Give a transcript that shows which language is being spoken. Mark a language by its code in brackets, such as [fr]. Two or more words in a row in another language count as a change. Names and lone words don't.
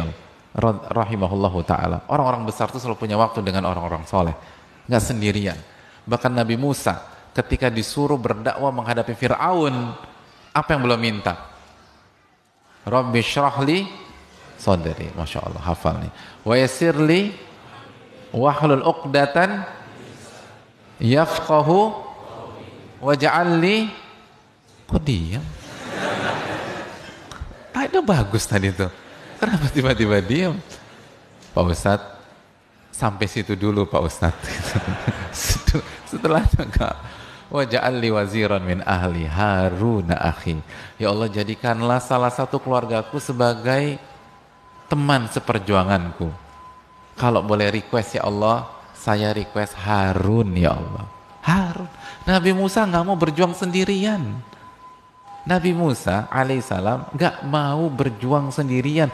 [ar] رحمه الله تعالى. [id] Orang-orang besar itu selalu punya waktu dengan orang-orang soleh, nggak sendirian. Bahkan Nabi Musa ketika disuruh berdakwah menghadapi Fir'aun, apa yang belum minta? [ar] رب اشرح لي صدري. ما شاء الله, [id] hafal nih. [ar] ويسر لي واحلل عقدة يفقهوا واجعل لي. [id] Kok diam? Itu bagus tadi tuh. Kenapa tiba-tiba diam? Pak Ustadz, sampai situ dulu Pak Ustadz. Setelah enggak. [ar] واجعل لي وزيرا من أهلي هارون أخي. يا الله, [id] jadikanlah salah satu keluargaku sebagai teman seperjuanganku. Kalau boleh request [ar] يا الله, [id] saya request Harun [ar] يا الله. [id] Harun. Nabi Musa nggak mau berjuang sendirian. Nabi Musa alaihissalam gak mau berjuang sendirian.